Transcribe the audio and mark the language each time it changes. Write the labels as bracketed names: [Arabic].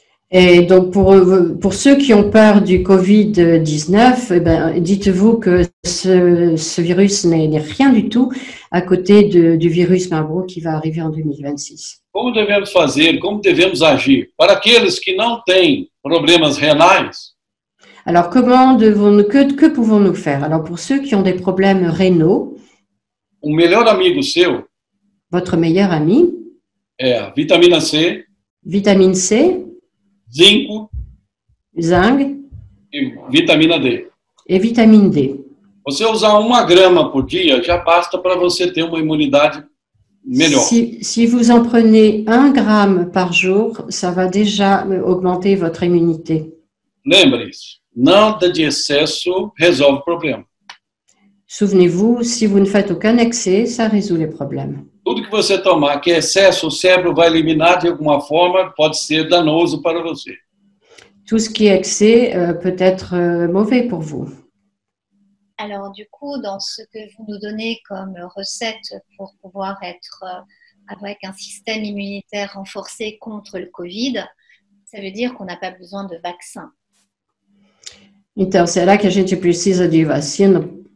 [French] Et donc, pour ceux qui ont peur du Covid-19, dites-vous que ce virus n'est rien du tout à côté du virus Marburg qui va arriver en 2026. [Portuguese] Como devemos fazer, como devemos agir? Para aqueles que não têm problemas renais, [French] alors, que pouvons-nous faire? Alors, pour ceux qui ont des problèmes rénaux, [Portuguese] melhor amigo seu [French] votre meilleur ami, [Portuguese] é a vitamina C, [French] vitamine C, zinc [Portuguese] e vitamina D. [French] Et vitamine D. [Portuguese] Você usar 1 grama por dia já basta para você ter uma imunidade melhor. [French] Si vous en prenez 1 gramme par jour, ça va déjà augmenter votre immunité. [Portuguese] Lembre-se, nada de excesso resolve o problema. [French] Souvenez-vous, si vous ne faites aucun excès, ça résout les problèmes. [Portuguese] Tudo que você tomar que é excesso, o cérebro vai eliminar de alguma forma, pode ser danoso para você. [French] Tout ce qui est excès peut être mauvais pour vous. Alors du coup, dans ce que vous nous donnez comme recette pour pouvoir être avec un système immunitaire renforcé contre le Covid, ça veut dire qu'on n'a pas besoin de vaccin. [Portuguese] Então, será que a gente precisa de vacina?